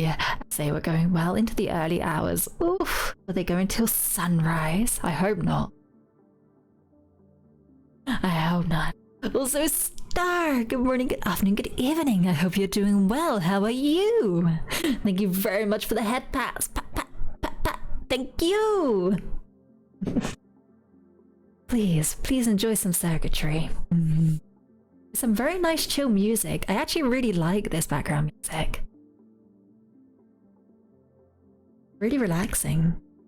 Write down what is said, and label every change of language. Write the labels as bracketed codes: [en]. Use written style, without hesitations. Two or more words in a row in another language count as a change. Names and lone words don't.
[en] As they were going well into the early hours. Oof. Will they go until sunrise? I hope not. I hope not. Also, Star, good morning, good afternoon, good evening. I hope you're doing well. How are you? Thank you very much for the head pats. Pat, pat, pat, pat. Thank you. Please enjoy some circuitry. Some very nice chill music. I actually really like this background music. Really relaxing.